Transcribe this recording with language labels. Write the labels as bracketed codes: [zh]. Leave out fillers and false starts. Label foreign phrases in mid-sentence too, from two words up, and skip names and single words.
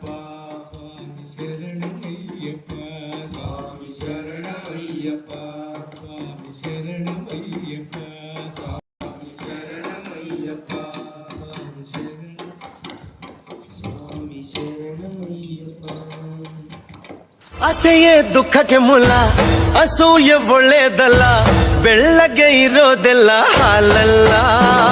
[te] స్వామి శరణమయ్యప్ప స్వామి శరణమయ్యప్ప స్వామి శరణమయ్యప్ప స్వామి శరణమయ్యప్ప స్వామి శరణ స్వామి శరణమయ్యప్ప [kn] ಆಸೆಯೇ ದುಃಖಕ್ಕೆ ಮೂಲ ಅಸೂಯೆ ಒಳ್ಳೇದಲ್ಲ ಬೆಳ್ಳಗೆ ಇರೋದೆಲ್ಲ ಹಾಲಲ್ಲ